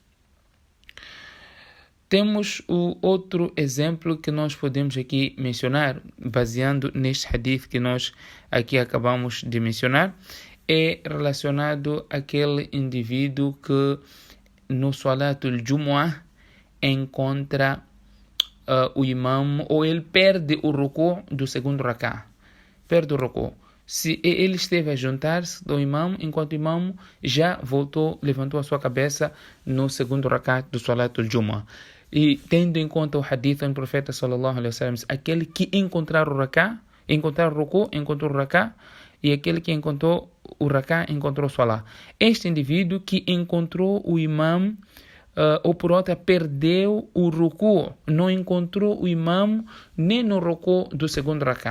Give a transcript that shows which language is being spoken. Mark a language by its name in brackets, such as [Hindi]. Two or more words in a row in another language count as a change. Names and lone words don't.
[Portuguese] Temos o outro exemplo que nós podemos aqui mencionar, baseando neste hadith que nós aqui acabamos de mencionar, é relacionado àquele indivíduo que no [Arabic] صلاة الجمعة [Portuguese] encontra o imam, ou ele perde o ruku do segundo raká. Perde o ruku. Se ele esteve a juntar-se do imam, enquanto o imam já levantou a sua cabeça no segundo rakat do [Arabic] صلاة الجمعة. [Portuguese] E tendo em conta o hadith do profeta [Arabic] صلى الله عليه وسلم, [Portuguese] aquele que encontrar o raká, encontrar o ruku, encontrou o raká, e aquele que encontrou o raká, encontrou o salat. Este indivíduo que encontrou o imam, ou por outra, perdeu o ruku, não encontrou o imam nem no ruku do segundo raká.